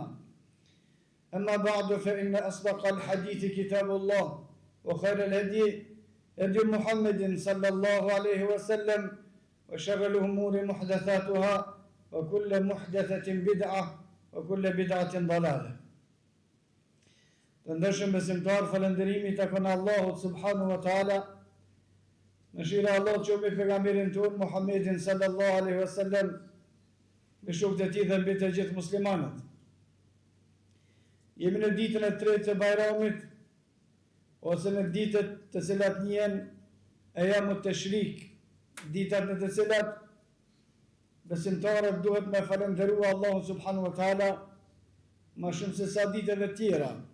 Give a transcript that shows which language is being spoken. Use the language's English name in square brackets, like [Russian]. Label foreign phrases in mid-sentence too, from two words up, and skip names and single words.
[Arabic] أما بعد، فإن أصدق الحديث كتاب الله، وخير الهدي هدي محمد صلى الله عليه وسلم، وشر الأمور محدثاتها، وكل محدثة بدعة وكل بدعة ضلالة. [Albanian] Të ndërshëm besimtar, falënderimi takon Allahut [Arabic] سبحانه وتعالى. [Albanian] Mëshira e Allahut qoftë me pejgamberin ton Muhammedin [Arabic] صلى الله عليه وسلم, [Albanian] me shokët e tij dhe mbi të gjithë muslimanët. Jemi në ditën e tretë të Bajramit, ose në ditët të cilat njihen [Arabic] أيام التشريق, [Albanian] ditët në të cilat besimtarët duhet me falënderua Allahun [Arabic] سبحانه وتعالى [Albanian] më shumë se sa ditëve tjera.